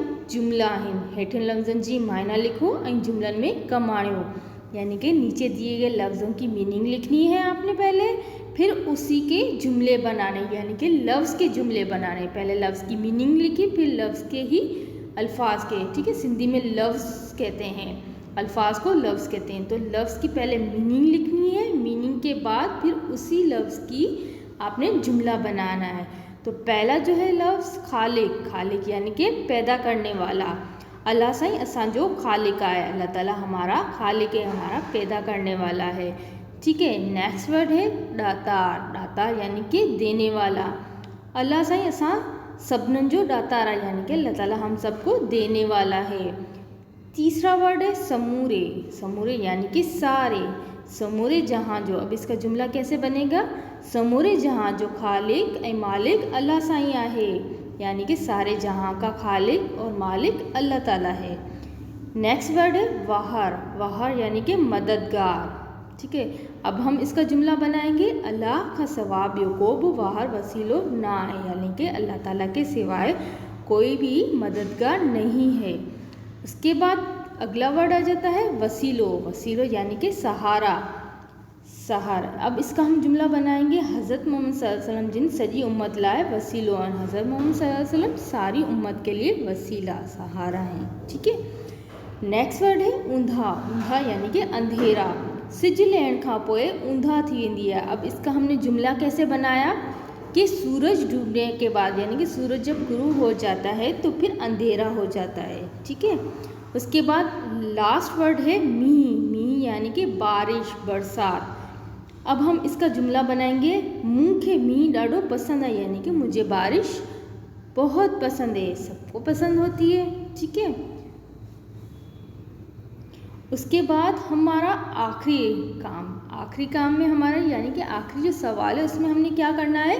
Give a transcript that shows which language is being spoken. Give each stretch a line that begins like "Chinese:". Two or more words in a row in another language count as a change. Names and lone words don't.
Sindhi: जुमला आहिनि। हेठिन लफ्ज़नि जी मायना लिखो ऐं जुमलनि में कम आणियो,
Urdu: یعنی کہ نیچے دیے گئے لفظوں کی مینِنگ لکھنی ہے آپ نے پہلے، پھر اسی کے جملے بنانے، یعنی کہ لفظ کے جملے بنانے. پہلے لفظ کی مینِنگ لکھی، پھر لفظ کے ہی الفاظ کے. ٹھیک ہے، سندھی میں لفظ کہتے ہیں، الفاظ کو لفظ کہتے ہیں. تو لفظ کی پہلے مینِنگ لکھنی ہے، مینِنگ کے بعد پھر اسی لفظ کی آپ نے جملہ بنانا ہے. تو پہلا جو ہے لفظ خالق، خالق یعنی کہ پیدا کرنے والا.
Sindhi: अल्लाह साईं असांजो खालिक आहे,
Urdu: اللہ تعالیٰ ہمارا خالق ہے، ہمارا پیدا کرنے والا ہے. ٹھیک ہے,
English: next word
Urdu: ہے داتار، داتار یعنی کہ دینے والا.
Sindhi: अल्लाह साईं असां सभिनीनि जो दातार आहे,
Urdu: یعنی کہ اللہ تعالیٰ ہم سب کو دینے والا ہے. تیسرا ورڈ ہے سمورے، سمورے یعنی کہ سارے.
Sindhi: समूरे जहां जो,
Urdu: اب اس کا جملہ کیسے بنے گا?
Sindhi: समूरे जहां जो खालिक ऐं मालिक अल्लाह साईं आहे,
Urdu: یعنی کہ سارے جہاں کا خالق اور مالک اللہ تعالیٰ ہے.
English: next word
Urdu: ہے واہر، واہر یعنی کہ مددگار. ٹھیک ہے، اب ہم اس کا جملہ بنائیں گے
Sindhi: अल्लाह का सवा ॿियो को बि वाहर वसीलो ना है,
Urdu: یعنی کہ اللہ تعالیٰ کے سوائے کوئی بھی مددگار نہیں ہے. اس کے بعد اگلا ورڈ آ جاتا ہے وسیلو، وسیلو یعنی کہ سہارا، سہارا. اب اس کا ہم جملہ بنائیں گے حضرت محمد
Arabic: صلی اللہ علیہ وسلم
Sindhi: जिन सजी उम्मत लाए वसीलो,
Urdu: اور حضرت محمد
Arabic: صلی اللہ علیہ وسلم
Urdu: ساری امت کے لیے وسیلہ سہارا ہیں. ٹھیک ہے,
English: next word
Urdu: ہے اوندھا، اوندھا یعنی کہ اندھیرا.
Sindhi: सिज लहण खां पोइ ऊंधा थी वेंदी है।
Urdu: اب اس کا ہم نے جملہ کیسے بنایا کہ سورج ڈوبنے کے بعد، یعنی کہ سورج جب غروب ہو جاتا ہے تو پھر اندھیرا ہو جاتا ہے. ٹھیک ہے، اس کے بعد
English: last word
Urdu: ہے مینہن، مینہن یعنی کہ بارش، برسات. اب ہم اس کا جملہ بنائیں گے
Sindhi: मूंखे मींह ॾाढो पसंद है,
Urdu: یعنی کہ مجھے بارش بہت پسند ہے، سب کو پسند ہوتی ہے. ٹھیک ہے، اس کے بعد ہمارا آخری کام میں ہمارا یعنی کہ آخری جو سوال ہے اس میں ہم نے کیا کرنا ہے?